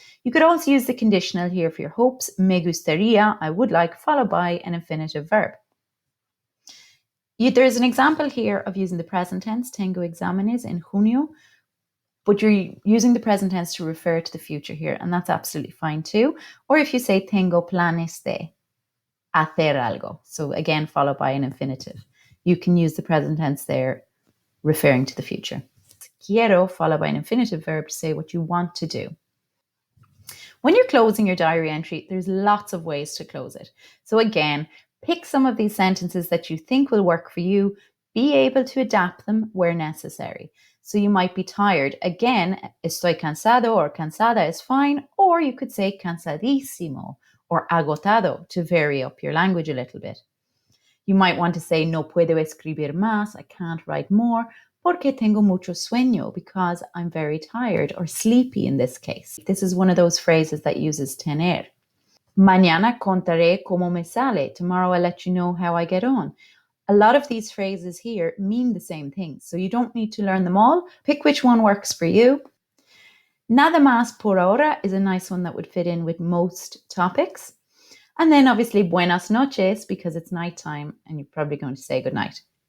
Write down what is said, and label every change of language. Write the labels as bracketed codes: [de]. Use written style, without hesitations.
[en] You could also use the conditional here for your hopes. [es] Me gustaría, [en] I would like, followed by an infinitive verb. There's an example here of using the present tense, [es] tengo exámenes en junio, [en] but you're using the present tense to refer to the future here, and that's absolutely fine too. Or if you say [es] tengo planes de, hacer algo. [en] So again, followed by an infinitive. You can use the present tense there, referring to the future. Quiero, followed by an infinitive verb to say what you want to do. When you're closing your diary entry, there's lots of ways to close it. So again, pick some of these sentences that you think will work for you. Be able to adapt them where necessary. So you might be tired. Again, [es] estoy cansado [en] or cansada is fine. Or you could say cansadísimo or agotado to vary up your language a little bit. You might want to say [es] no puedo escribir más, [en] I can't write more, [es] porque tengo mucho sueño, [en] because I'm very tired or sleepy in this case. This is one of those phrases that uses tener. [es] Mañana contaré cómo me sale. [en] Tomorrow I'll let you know how I get on. A lot of these phrases here mean the same thing, so you don't need to learn them all. Pick which one works for you. [es] Nada más por ahora [en] is a nice one that would fit in with most topics. And then obviously [es] buenas noches, [en] because it's nighttime and you're probably going to say goodnight.